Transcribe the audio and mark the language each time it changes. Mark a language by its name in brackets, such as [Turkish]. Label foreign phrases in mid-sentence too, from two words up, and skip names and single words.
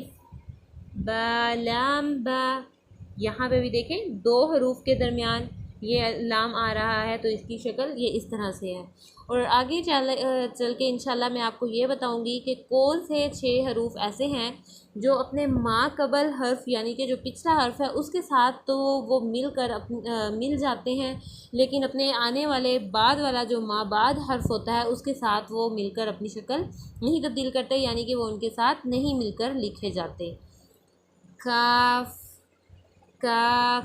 [Urdu] با. لام با. یہاں پہ بھی دیکھیں 2 حروف کے درمیان یہ لام آ رہا ہے تو اس کی شکل یہ اس طرح سے ہے. اور آگے چل کے انشاءاللہ میں آپ کو یہ بتاؤں گی کہ کون سے 6 حروف ایسے ہیں جو اپنے ما قبل حرف یعنی کہ جو پچھلا حرف ہے اس کے ساتھ تو وہ مل جاتے ہیں، لیکن اپنے آنے والے بعد والا جو ما بعد حرف ہوتا ہے اس کے ساتھ وہ مل کر اپنی شکل نہیں تبدیل کرتے، یعنی کہ وہ ان کے ساتھ نہیں مل کر لکھے جاتے. کاف. کاف.